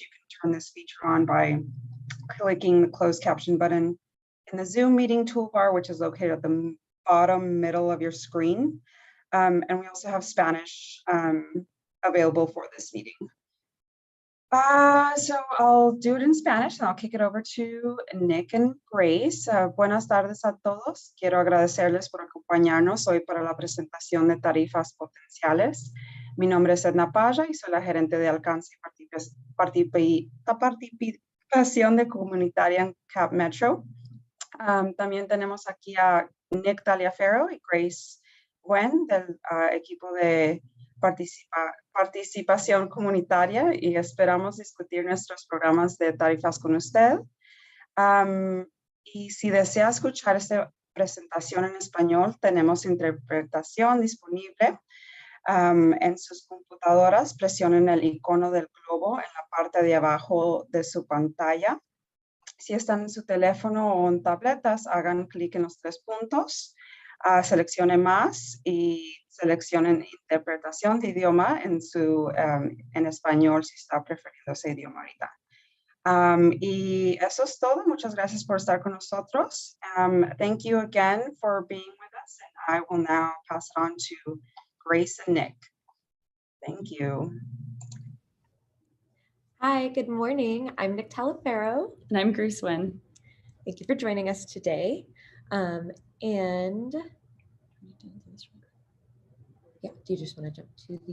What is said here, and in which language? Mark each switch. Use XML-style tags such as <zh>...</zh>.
<en>You can turn this feature on by clicking the closed caption button in the Zoom meeting toolbar, which is located at the bottom middle of your screen. And we also have Spanish available for this meeting. So I'll do it in Spanish and I'll kick it over to Nick and Grace.</en> <es>Buenas tardes a todos. Quiero agradecerles por acompañarnos hoy para la presentación de tarifas potenciales. Mi nombre es Edna Paya y soy la gerente de alcance y participación de comunitaria en CapMetro. También tenemos aquí a Nick Taliaferro y Grace Wen del equipo de participación comunitaria, y esperamos discutir nuestros programas de tarifas con usted. Y si desea escuchar esta presentación en español, tenemos interpretación disponible. En sus computadoras, presionen el icono del globo en la parte de abajo de su pantalla. Si están en su teléfono o en tabletas, hagan clic en los 3 puntos. Seleccione más y seleccionen interpretación de idioma en español si está prefiriendo ese idioma ahorita. Y eso es todo. Muchas gracias por estar con nosotros.</es> <en>Thank you again for being with us. And I will now pass it on to Grace and Nick. Thank you. Hi, good morning. I'm Nick Taliaferro. And I'm Grace Wen. Thank you for joining us today. And yeah, do you just want to jump to the?</en>